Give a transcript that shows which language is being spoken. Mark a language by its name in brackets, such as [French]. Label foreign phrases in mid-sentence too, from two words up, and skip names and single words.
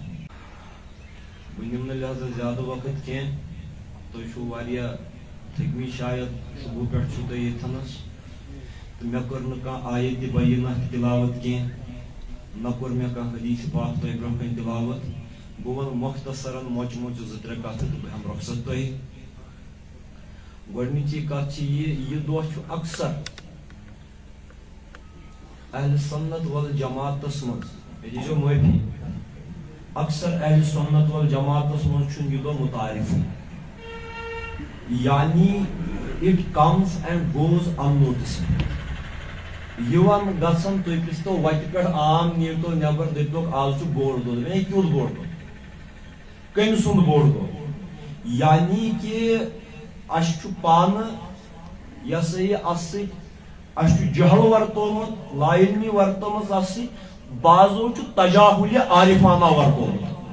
[Kashmiri] ونیم لہذا زیادہ وقت کی تو واریا تھکمی شاید صبح پہ یتنس تو مے کر آیت بینہ تلاوت کی نہ کور مے حدیث پاک تہ برہ کن تلاوت بہ ون مختصرا موچ موچ زٕ ترٛےٚ کتھ بہ ہم رخصت تہ گۄڈنِچی کتھ یہ دۄہ چھُ اکثر اہل سنت والجماعتس منٛز مےٚ دیٖزیو معٲفی اکثر اہل سنت والجماعتس منٛز چھُنہٕ یہِ دۄہ متعارف یعنی [English] it comes and goes [Kashmiri] unnoticed یوان گژھان تُہۍ پرٛژھتو وتہِ پٮ۪ٹھ عام نیٖرتو نٮ۪بر دٔپۍتوکھ آز چھُ بوٚڑ دۄہ ہے کیُتھ بوٚڑ دۄہ کٔمۍ سُنٛد بوٚڑ دۄہ یعنی کہِ اَسہِ چھُ پانہٕ یہِ ہسا یہِ اَتھ سۭتۍ اَسہِ چھُ جہل ورتومُت لا علمی ورتٲمٕژ اَتھ سۭتۍ بعضو چھُ تجاہُلہِ عارفانہ ورتومُت